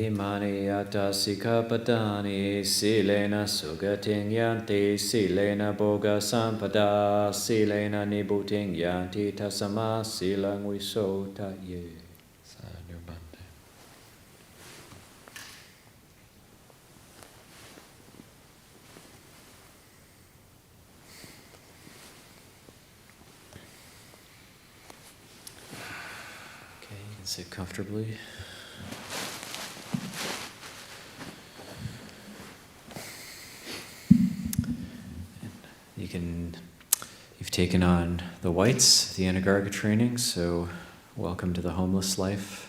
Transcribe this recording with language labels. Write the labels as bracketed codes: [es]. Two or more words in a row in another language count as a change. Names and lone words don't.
[pi] Imani yata sikapadani silena sugating yanti silena boga sampada silena nibuting yanti tasama silang wisota ye. Sadhu Bhante. [en] Okay, you can sit comfortably. You've taken on the whites, the Anagārika training, so welcome to the homeless life.